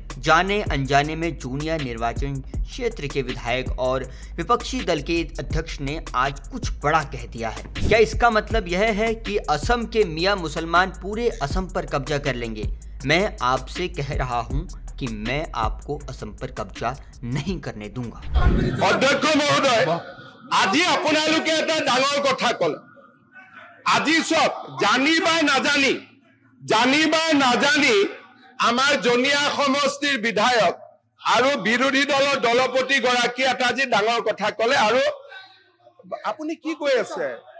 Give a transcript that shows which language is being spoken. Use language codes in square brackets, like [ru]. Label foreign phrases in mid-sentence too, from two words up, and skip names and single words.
[hi] जाने अनजाने में जूनिया निर्वाचन क्षेत्र के विधायक और विपक्षी दल के अध्यक्ष ने आज कुछ बड़ा कह दिया है। क्या इसका मतलब यह है कि असम के मियां मुसलमान पूरे असम पर कब्जा कर लेंगे? मैं आपसे कह रहा हूं कि मैं आपको असम पर कब्जा नहीं करने दूंगा। अध्यक्ष महोदय, [as] আজি আপোনালোকে এটা ডাঙৰ কথা কল। আজি সব জানি বা নাজানি আমাৰ জনিয়া সমষ্টিৰ বিধায়ক আৰু বিৰোধী দলৰ দলপতি গৰাকী এটা আজি ডাঙৰ কথা কলে আৰু আপুনি কি কৈ আছে